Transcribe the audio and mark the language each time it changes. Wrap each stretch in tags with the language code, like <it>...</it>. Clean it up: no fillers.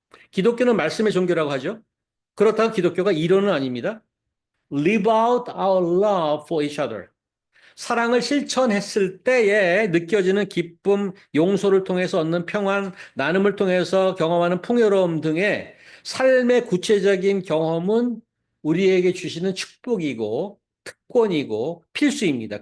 <ko>기독교는 말씀의 종교라고 하죠. 그렇다고 기독교가 이론은 아닙니다.</ko> <en>Live out our love for each other.</en> <ko>사랑을 실천했을 때에 느껴지는 기쁨, 용서를 통해서 얻는 평안, 나눔을 통해서 경험하는 풍요로움 등의 삶의 구체적인 경험은 우리에게 주시는 축복이고 특권이고 필수입니다.</ko>